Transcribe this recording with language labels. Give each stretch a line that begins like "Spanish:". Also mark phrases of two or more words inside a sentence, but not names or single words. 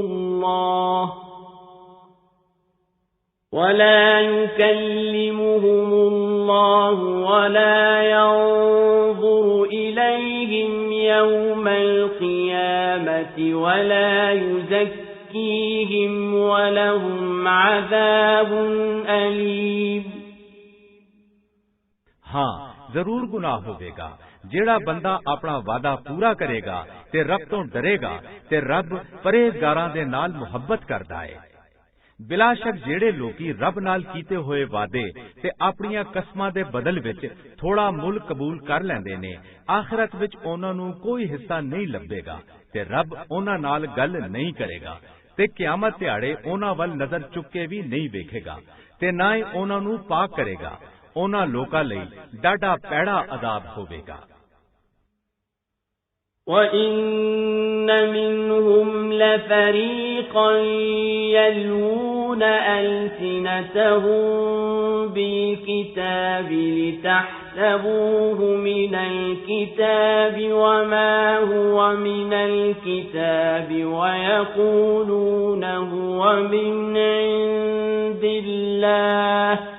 Arabic: الله ولا ينظر إليهم يوم القيامة ولا يزكيهم ولهم عذاب أليم
Punjabi: ਹਾਂ ਜ਼ਰੂਰ ਗੁਨਾਹ ਹੋਵੇਗਾ ਜਿਹੜਾ ਬੰਦਾ ਆਪਣਾ ਵਾਅਦਾ ਪੂਰਾ ਕਰੇਗਾ ਤੇ ਰੱਬ ਤੋਂ ਡਰੇਗਾ ਤੇ ਰੱਬ ਪਰਹੇਜ਼ਗਾਰਾਂ ਦੇ ਨਾਲ ਮੁਹੱਬਤ ਕਰਦਾ ਹੈ। ਬਿਲਾਸ਼ੱਕ ਜਿਹੜੇ ਲੋਕੀ ਰੱਬ ਨਾਲ ਕੀਤੇ ਹੋਏ ਵਾਅਦੇ ਤੇ ਆਪਣੀਆਂ ਕਸਮਾਂ ਦੇ ਬਦਲ ਵਿੱਚ ਥੋੜ੍ਹਾ ਮੁੱਲ ਕਬੂਲ ਕਰ ਲੈਂਦੇ ਨੇ ਆਖ਼ਰਤ ਵਿੱਚ ਉਨ੍ਹਾਂ ਨੂੰ ਕੋਈ ਹਿੱਸਾ ਨਹੀਂ ਲੱਭੇਗਾ ਤੇ ਰੱਬ ਉਨ੍ਹਾਂ ਨਾਲ ਗੱਲ ਨਹੀਂ ਕਰੇਗਾ ਤੇ ਕਿਆਮਤ ਦਿਹਾੜੇ ਉਨ੍ਹਾਂ ਵੱਲ ਨਜ਼ਰ ਚੁੱਕ ਕੇ ਭੀ ਨਹੀਂ ਵੇਖੇਗਾ ਤੇ ਨਾ ਹੀ ਉਨ੍ਹਾਂ ਨੂੰ ਪਾਕ ਕਰੇਗਾ। ਉਨ੍ਹਾਂ ਲੋਕਾਂ ਲਈ ਡਾਢਾ ਪੈੜਾ ਅਜ਼ਾਬ ਹੋਵੇਗਾ।
Arabic: وَإِنَّ مِنْهُمْ لَفَرِيقًا يَلْوُونَ أَلْسِنَتَهُم بِالْكِتَابِ لِتَحْسَبُوهُ مِنَ الْكِتَابِ وَمَا هُوَ مِنَ الْكِتَابِ وَيَقُولُونَ هُوَ مِنْ عِندِ اللَّهِ